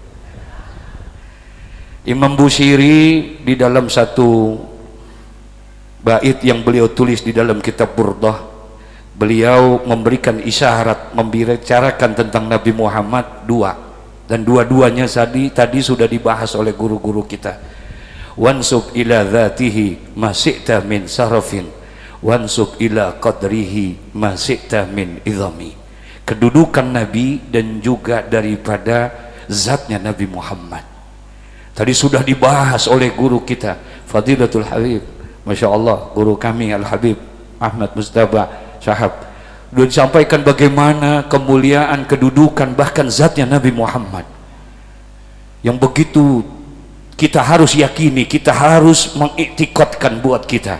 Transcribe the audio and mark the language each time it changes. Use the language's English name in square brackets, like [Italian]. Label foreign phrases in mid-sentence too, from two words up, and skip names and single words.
[Indonesian] Imam Busiri di dalam satu bait yang beliau tulis di dalam kitab Burdah, beliau memberikan isyarat, membicarakan tentang Nabi Muhammad dua, dan dua-duanya tadi sudah dibahas oleh guru-guru kita. [Arabic] وانسب إلى ذاته ما شئت من شرف وانسب إلى قدره ما شئت من عظم. [Indonesian] Kedudukan Nabi dan juga daripada zatnya Nabi Muhammad tadi sudah dibahas oleh guru kita Fadilatul Habib, [Arabic] ما شاء الله, [Indonesian] guru kami Al-Habib Ahmad Mustafa Syahab. Sudah disampaikan bagaimana kemuliaan, kedudukan, bahkan zatnya Nabi Muhammad yang begitu kita harus yakini, kita harus mengiktikadkan buat kita.